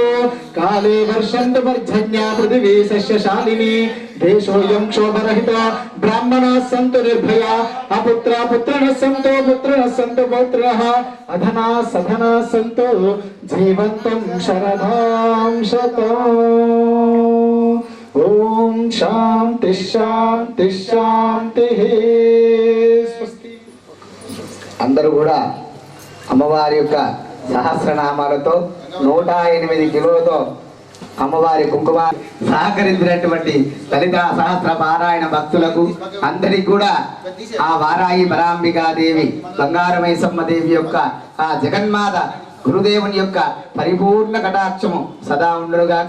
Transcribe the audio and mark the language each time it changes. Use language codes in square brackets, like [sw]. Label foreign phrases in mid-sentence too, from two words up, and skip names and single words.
[sa] काले वर्षन्तु पर्जन्या पृथिवी सस्यशालिनी देशोऽयं क्षोभरहितो ब्राह्मणाः सन्तु निर्भया अपुत्रा पुत्रिणः सन्तु पुत्रिणः सन्तु पौत्रः अधना सधना सन्तु जीवन्तं शरदां शतम् ओम शांति शांति शांति स्वस्ति। [te] అందరూ కూడా అమ్మవారి యొక్క సహస్రనామాలతో 108 కిలోలతో అమ్మవారి కుంకుమ సహకరించినటువంటి లలిత సహస్ర పారాయణ భక్తులకు అందరికీ కూడా ఆ వారాయి పరాంబికాదేవి బంగారు మైసమ్మ దేవి యొక్క ఆ జగన్మాత గురుదేవుని యొక్క పరిపూర్ణ కటాక్షము సదా ఉండుగాక।